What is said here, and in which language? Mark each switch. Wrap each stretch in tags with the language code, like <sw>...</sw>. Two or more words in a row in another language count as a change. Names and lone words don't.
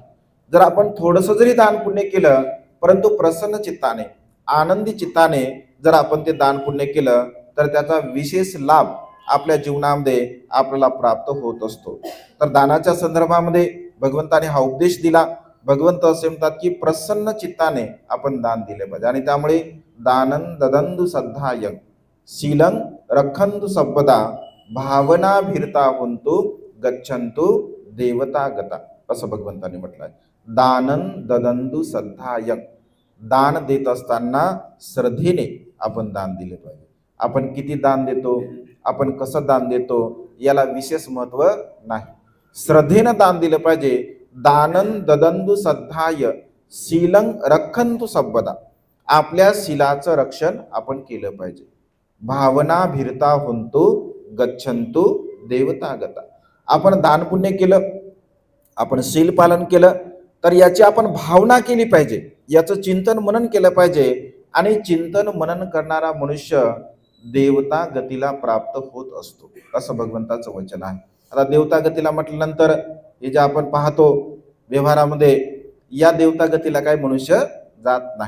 <mr>जर आपण थोडंसं जरी दान पुण्य केलं, परंतु प्रसन्न चित्ताने, आनंदी चित्ताने जर आपण ते दान पुण्य केलं, तर त्याचा विशेष लाभ आपल्या जीवनामध्ये आपल्याला प्राप्त होत असतो. तर दानाच्या संदर्भामध्ये भगवंताने हा उपदेश दिला भगवंत असे म्हणतात की प्रसन्न चित्ताने आपण दान दिले पाहिजे. आणि त्यामुळे</mr> <pi>दानं ददंदु सद्धायं शीलं रखंतु सब्बदा भावना भीरता हुंतु गच्छंतु देवता गता,</pi> <mr>असं भगवंतांनी म्हटलं आहे.</mr> <pi>दानं ददंदु सद्धायं,</pi> <mr>दान देत असताना श्रद्धेने आपण दान दिले पाहिजे. आपण किती दान देतो, आपण कसं दान देतो याला विशेष महत्व नाही. श्रद्धेनं दान दिलं पाहिजे.</mr> <pi>दानं ददंदु सद्धाय शीलं रखंतु सब्बदा,</pi> <mr>आपल्या शीलाचं रक्षण आपण केलं पाहिजे.</mr> <pi>भावना भीरता हुंतु गच्छंतु देवता गता,</pi> <mr>आपण दान पुण्य केलं, आपण शील पालन केलं तर याची आपण भावना केली पाहिजे, याचं चिंतन मनन केलं पाहिजे. आणि चिंतन मनन करणारा मनुष्य देवता गतीला प्राप्त होत असतो, असं भगवंताचं वचन आहे. आता देवता गतीला म्हटल्यानंतर हे जे आपण पाहतो व्यवहारामध्ये, या देवता गतीला काय मनुष्य जात नाही.</mr>